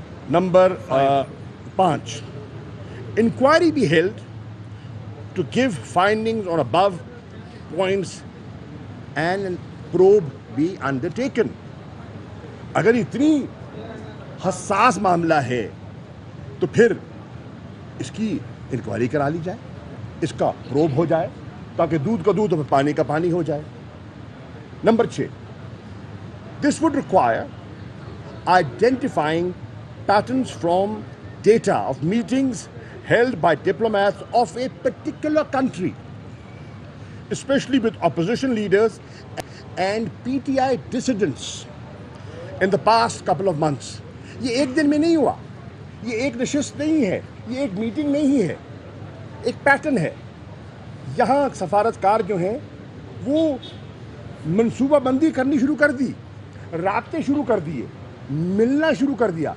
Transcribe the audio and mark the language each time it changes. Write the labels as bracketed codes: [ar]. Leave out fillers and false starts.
[en] Number 5, inquiry be held to give findings on above points and probe be undertaken. [ur] اگر اتنی حساس معاملہ ہے تو پھر اس کی انکوائری کرا لی جائے, اس کا پروب ہو جائے, تاکہ دودھ کا دودھ اور پانی کا پانی ہو جائے. [en] Number 6, this would require identifying patterns from data of meetings held by diplomats of a particular country, especially with opposition leaders and PTI dissidents in the past couple of months. [ur] یہ ایک دن میں نہیں ہوا, یہ ایک نشست نہیں ہے, یہ ایک میٹنگ نہیں ہے, ایک پیٹرن ہے. یہاں سفارتکار جو ہیں وہ منصوبہ بندی کرنی شروع کر دی, رابطے شروع کر دیے, ملنا شروع کر دیا.